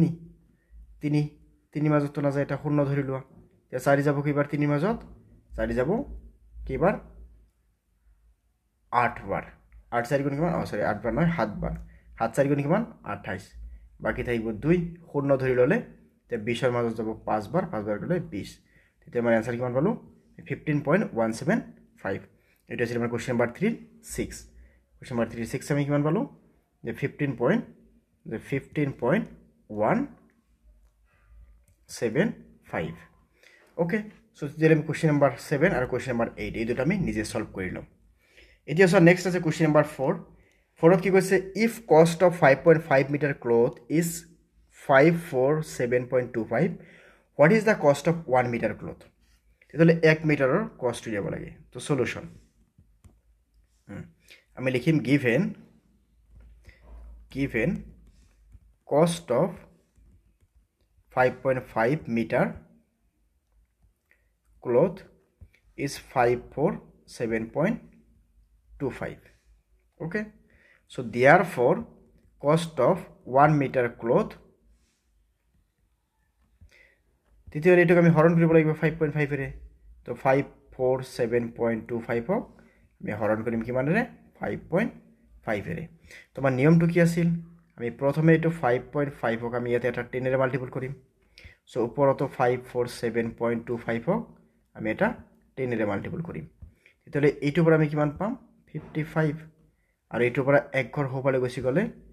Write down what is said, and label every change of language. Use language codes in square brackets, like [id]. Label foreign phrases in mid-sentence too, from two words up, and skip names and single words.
[as] 3 মাজত না যায় এটা 0 ধৰি লোৱা এতিয়া 4 যাব কিবাৰ 3 মাজত 4 যাব কিবাৰ 8 বাৰ 8 4 গুণ কিমান সরি 8 বাৰ নহয় 7 বাৰ 7 4 গুণ কিমান 28 বাকি থাকিব 2 0 ধৰি ললে তে 20 ৰ মাজত যাব 5 বাৰ 5 বাৰ গলে 20 তেতিয়া আমাৰ आंसर কিমান পালো 15.175 এটা আছিল আমাৰ [en] question number [as] 3 6 [en] question number [as] 3 6 আমি কিমান পালো যে 15.175 [en] okay so [as] তেতিয়াহ'লে আমি [en] question number [as] 7 আৰু [en] question number [as] 8 এই দুটা আমি নিজে সলভ কৰি লম এতিয়া [en] so next [as] আছে [en] question number [as] 4 4ত কি কৈছে [en] if cost of 5.5 meter cloth is 547.25 what is the cost of 1 meter cloth [as] তেতিয়াহ'লে 1 মিটাৰৰ কষ্ট দিব লাগে তো সলিউশন আমি লিখিম [en] given cost of 5.5 meter cloth is 547.25 okay so therefore cost of 1 meter cloth তেতিয়াহ'লে [as] এটাকে আমি হৰণ কৰিব লাগিব 5.5 এৰে তো 547.25 হক আমি হৰণ কৰিম কিমানেৰে 5.5 এৰে তোমাৰ নিয়মটো কি আছিল আমি প্ৰথমে এটো 5.5 হক আমি ইয়াতে এটা 10 এৰে মাল্টিপল কৰিম সো ওপৰতো 547.25 হক আমি এটা 10 এৰে মাল্টিপল কৰিম তেতিয়াহ'লে এইটোৰ পৰা আমি কিমান পাম 55 আৰু এইটোৰ পৰা এক ঘৰ হোপালে গৈছি গলে